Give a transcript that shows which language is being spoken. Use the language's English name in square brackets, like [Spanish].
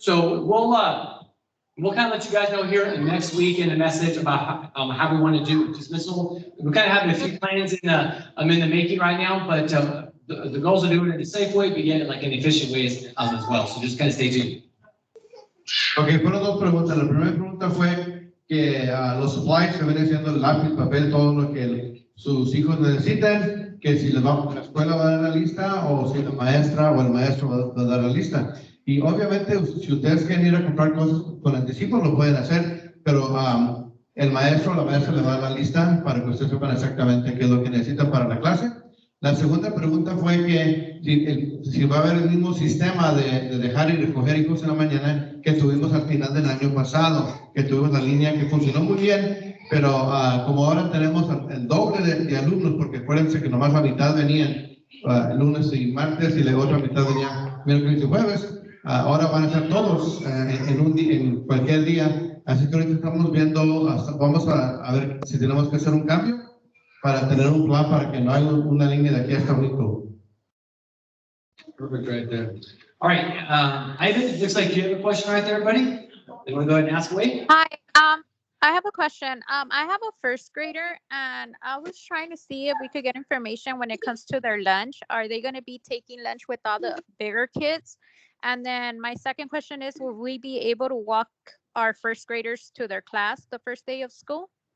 [English] So we'll kind of let you guys know here in the next week in a message about how we want to do dismissal. We're kind of having a few plans in the making right now, but the goals are doing it in a safe way, but yet like an efficient way as well. So just kind of stay tuned. [Spanish] Ok, fueron 2 preguntas. La primera pregunta fue que los supplies que vienen siendo el lápiz, papel, todo lo que sus hijos necesitan, que si les vamos a la escuela va a dar la lista o si la maestra o el maestro va a dar la lista. Y obviamente si ustedes quieren ir a comprar cosas con anticipo lo pueden hacer, pero el maestro o la maestra le va a dar la lista para que ustedes sepan exactamente qué es lo que necesitan para la clase. La segunda pregunta fue que si va a haber el mismo sistema de dejar y recoger hijos en la mañana que tuvimos al final del año pasado, que tuvimos la línea que funcionó muy bien, pero como ahora tenemos el doble de alumnos, porque acuérdense que nomás la mitad venían lunes y martes y la otra mitad venía miércoles y jueves, ahora van a ser todos en cualquier día, así que ahorita estamos viendo, vamos a ver si tenemos que hacer un cambio para tener un plan para que no haya una línea de aquí hasta abajo. [English] Perfect right there. All right, Ivan, it looks like you have a question right there, buddy. You want to go ahead and ask away? Hi, I have a question. I have a first grader and I was trying to see if we could get information when it comes to their lunch. Are they going to be taking lunch with all the bigger kids? And then my second question is, will we be able to walk our first graders to their class the first day of school?